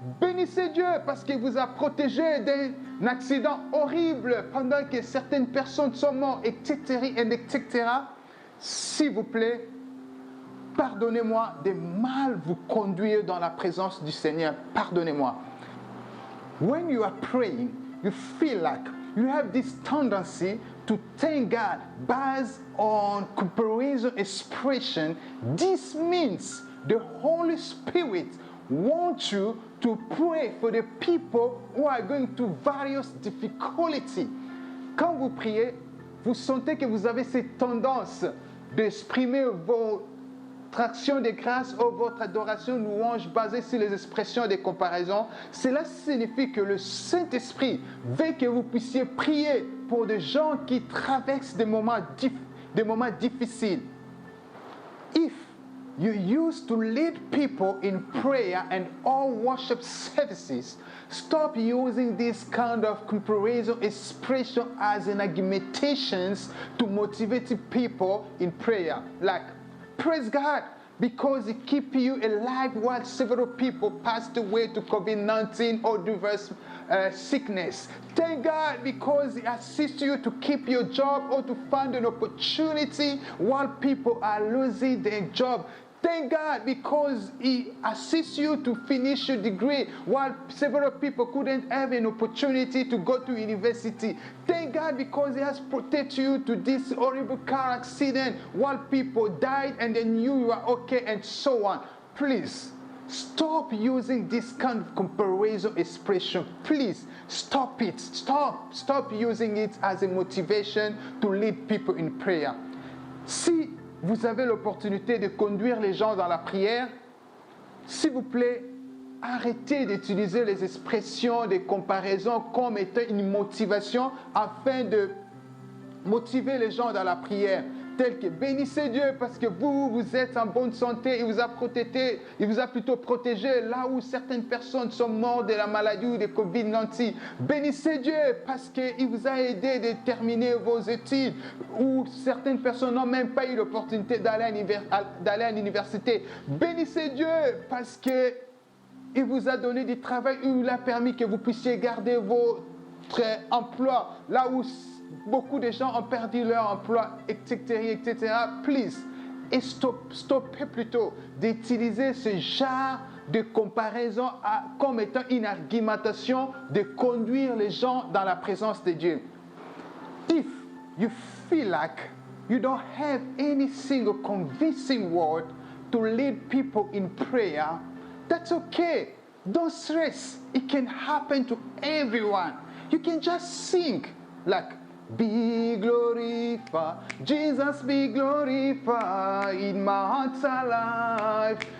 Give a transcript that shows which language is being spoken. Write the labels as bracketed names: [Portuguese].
[French] Bénissez Dieu parce qu'il vous a protégé d'un accident horrible pendant que certaines personnes sont mortes, etc., etc. S'il vous plaît, pardonnez-moi de mal vous conduire dans la présence du Seigneur. Pardonnez-moi. [English] When you are praying, you feel like you have this tendency to thank God based on comparison expression. This means the Holy Spirit wants you to pray for the people who are going through various difficulties. [French] Quand vous priez, vous sentez que vous avez cette tendance d'exprimer votre action de grâce ou votre adoration louange basée sur les expressions de comparaison. Cela signifie que le Saint-Esprit veut que vous puissiez prier pour des gens qui traversent des moments difficiles. [English] If you used to lead people in prayer and all worship services, stop using this kind of comparison expression as an argumentations to motivate people in prayer. Like, praise God because He keeps you alive while several people passed away to COVID-19 or diverse sickness. Thank God because He assists you to keep your job or to find an opportunity while people are losing their job. Thank God because He assists you to finish your degree while several people couldn't have an opportunity to go to university. Thank God because He has protected you to this horrible car accident while people died and then you are okay and so on. Please, stop using this kind of comparison expression. Please, stop it. Stop using it as a motivation to lead people in prayer. [French] Si vous avez l'opportunité de conduire les gens dans la prière, s'il vous plaît, arrêtez d'utiliser les expressions de comparaison comme étant une motivation afin de motiver les gens dans la prière. Tel que bénissez Dieu parce que vous êtes en bonne santé, il vous a plutôt protégé là où certaines personnes sont mortes de la maladie ou de Covid-19. Bénissez Dieu parce qu'il vous a aidé de terminer vos études, où certaines personnes n'ont même pas eu l'opportunité d'aller à l'université. Bénissez Dieu parce qu'il vous a donné du travail, il vous a permis que vous puissiez garder votre emploi là où beaucoup de gens ont perdu leur emploi, etc., etc. [English] Please, [French] et stoppez plutôt d'utiliser ce genre de comparaison comme étant une argumentation de conduire les gens dans la présence de Dieu. [English] If you feel like you don't have any single convincing word to lead people in prayer, that's okay. Don't stress. It can happen to everyone. You can just sing like, be glorified, Jesus be glorified in my heart's alive.